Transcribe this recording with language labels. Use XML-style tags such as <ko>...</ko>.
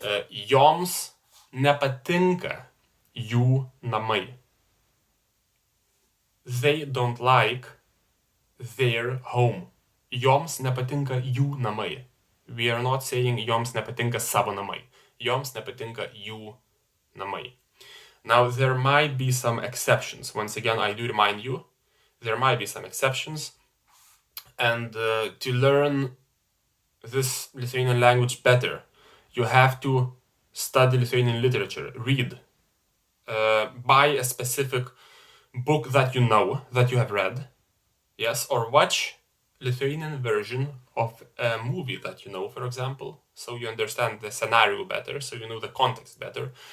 <lt>Joms nepatinka jų namai.</lt> <en>They don't like their home.</en> <lt>Joms nepatinka jų namai.</lt> <en>We are not saying</en> <lt>joms nepatinka savo namai. Joms nepatinka jų namai.</lt> <en>Now, there might be some exceptions. Once again, I do remind you, there might be some exceptions. And to learn this Lithuanian language better, you have to study Lithuanian literature, read, buy a specific book that you know, that you have read, yes, or watch Lithuanian version of a movie that you know, for example, so you understand the scenario better, so you know the context better.</en>